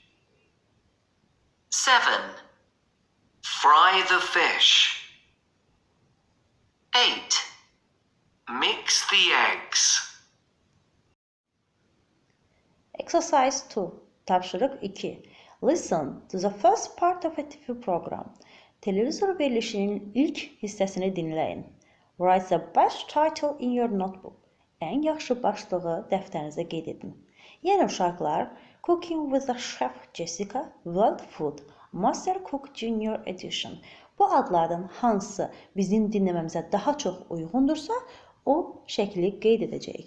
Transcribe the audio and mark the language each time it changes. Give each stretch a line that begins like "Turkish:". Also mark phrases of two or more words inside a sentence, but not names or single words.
English: 7. Fry the fish. 8. Mix the eggs. Exercise 2.
Azerbaijani: Tapşırıq 2.
English: Listen to the first part of a TV program.
Azerbaijani: Televizor verilişinin ilk hissəsini dinləyin.
English: Write the best title in your notebook.
Azerbaijani: Ən yaxşı başlığı dəftərinizə qeyd edin. Yəni uşaqlar, Cooking with the Chef Jessica, World Food, Master Cook Junior Edition. Bu adlardan hansı bizim dinləməmizə daha çox uyğundursa, o şəkli qeyd edəcəyik.